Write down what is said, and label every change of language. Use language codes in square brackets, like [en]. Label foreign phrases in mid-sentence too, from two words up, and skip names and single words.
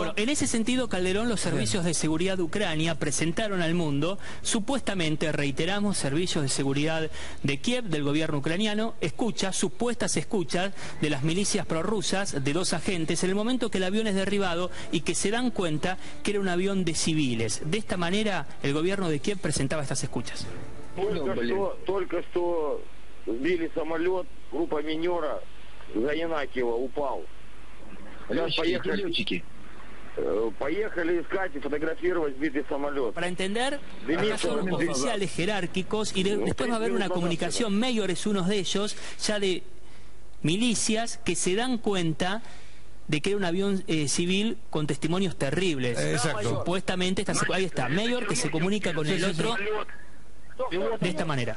[es] Bueno, en ese sentido, Calderón, los servicios de seguridad de Ucrania presentaron al mundo, supuestamente, reiteramos, servicios de seguridad de Kiev, del gobierno ucraniano, supuestas escuchas de las milicias prorrusas de 2 agentes en el momento que el avión es derribado y que se dan cuenta que era un avión de civiles. De esta manera, el gobierno de Kiev presentaba estas escuchas. [ru] Только что сбили самолет, группа минера за Янакиево упал. Поехали искать и фотографировать сбитый самолет. [es] Para entender, acá son oficiales jerárquicos y después va a haber una comunicación, Mayor es uno de ellos, ya de milicias que se dan cuenta de que era un avión civil con testimonios terribles. Exacto. Supuestamente, ahí está, Mayor que se comunica con el otro de esta manera.